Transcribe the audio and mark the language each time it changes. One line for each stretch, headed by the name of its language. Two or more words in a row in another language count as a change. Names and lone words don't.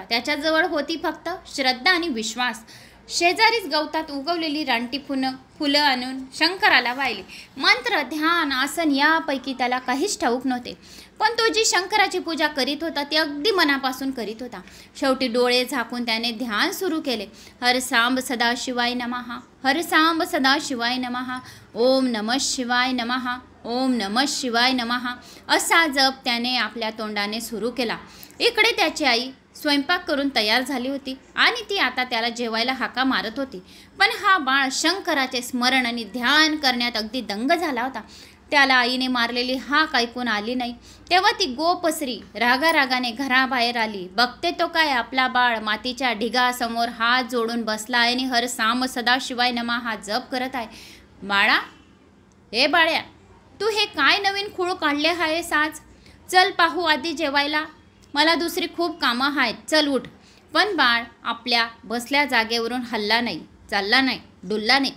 Marathi: त्याच्याजवळ होती फक्त श्रद्धा आणि विश्वास. शेजारीच गवतात उगवलेली रानटी फुलं आणून शंकराला वाहिली. मंत्र, ध्यान, आसन यापैकी त्याला काहीच ठाऊक नव्हते. पण तो जी शंकराची पूजा करीत होता ती अगदी मनापासून करीत होता. शेवटी डोळे झाकून त्याने ध्यान सुरू केले.
Sanskrit: हर सांब सदा शिवाय नमः, हर सांब सदा शिवाय नमः, ओम नमः शिवाय नमः, ओम नमः शिवाय नमः
Marathi: असा जप त्याने आपल्या तोंडाने सुरू केला. इकडे त्याची आई स्वयंपाक करून तयार झाली होती आणि ती आता त्याला जेवायला हाका मारत होती. पण हा बाळ शंकराचे स्मरण आणि ध्यान करण्यात अगदी दंग झाला होता. त्याला आईने मारलेली हाक ऐकून आली नाही. तेव्हा ती गोपस्त्री रागारागाने घराबाहेर आली. बघते तो काय, आपला बाळ मातीच्या ढिगासमोर हात जोडून बसला आहे आणि
Sanskrit: हर साम सदा शिवाय नमः
Marathi: हा जप करत आहे. बाळा, हे बाळ्या, तू हे काय नवीन खूळ काढले आहेस आज? चल पाहू आधी जेवायला, मला दुसरी खूप कामं आहेत, चल उठ. पण बाळ आपल्या बसल्या जागेवरून हलला नाही, चालला नाही, डुलला नाही.